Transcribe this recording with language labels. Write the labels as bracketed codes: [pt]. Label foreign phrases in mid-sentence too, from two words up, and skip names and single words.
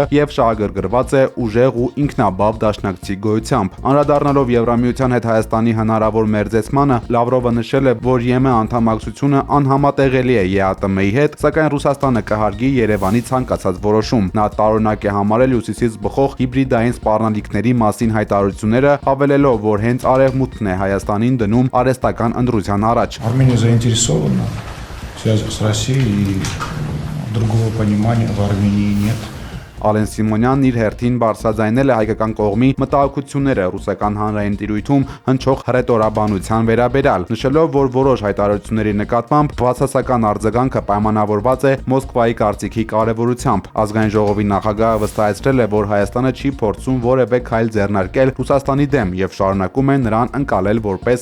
[hy] եւ շահագրգռված է ուժեղ ու ինքնաբավ դաշնակցի գոյությամբ։ Անդրադառնալով Եվրամիության հետ Հայաստանի հնարավոր մերձեցմանը, Լավրովը նշել է, որ ԵՄ անդամակցությունը անհամատեղելի է ԵԱՏՄ-ի հետ, սակայն Ռուսաստանը կհարգի Երևանի ցանկացած որոշում։ Նա տարօրինակ է համարել Հյուսիսից բխող հիբրիդային սպառնալիքների մասին հայտարարությունները, հավելելով, որ հենց Արևմուտքն է Հայաստանին դնում արհեստական ընտրության առաջ։ [ru] Армения заинтересована в связях с Россией, и другого понимания в Армении нет. [hy] Ալեն Սիմոնյանն իր հերթին բարձրաձայնել է հայկական կողմի մտահոգությունները ռուսական հանրային տիրույթում հնչող հռետորաբանության վերաբերյալ, նշելով, որ որոշ հայտարարությունների նկատմամբ բացասական արձագանքը պայմանավորված է Մոսկվայի կարծիքի կարևորությամբ։ Ազգային ժողովի նախագահը վստահեցրել է, որ Հայաստանը չի փորձում որևէ քայլ ձեռնարկել Ռուսաստանի դեմ եւ շարունակում է նրան ընկալել որպես